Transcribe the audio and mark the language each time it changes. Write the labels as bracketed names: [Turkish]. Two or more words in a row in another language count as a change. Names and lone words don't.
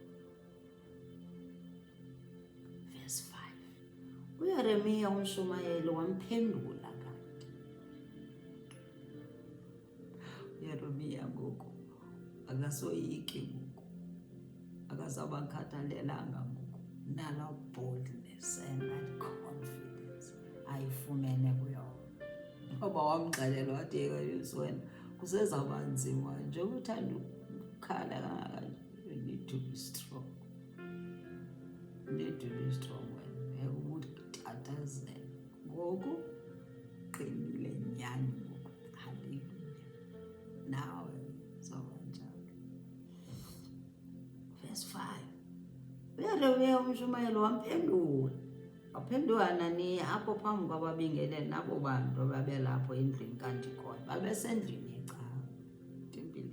[Xhosa] Verse 5, uYeremiya umshumayeli wamphendula kanti. uYeremiya ngoku akasoyiki, ngoku akasabakhathalelanga, ngoku nala [English] boldness and that confidence [Xhosa] ayifumene kuyo, ngoba wamxelela wathi, "Yesu wena kusezawuba nzima nje uthanda ukukhala kangaka, [English] you need to be strong, you need to be strong [Xhosa] wena, ukutatazela ngoku qinile nyani, ngoku haleluya, nawe zoba njalo." Verse 5, uYeremiya umshumayeli waphendula Hananiya apho phambi kwababingeleli nabo bantu babelapho endlini kandikhoyo, babesendlini yecawa tempileni.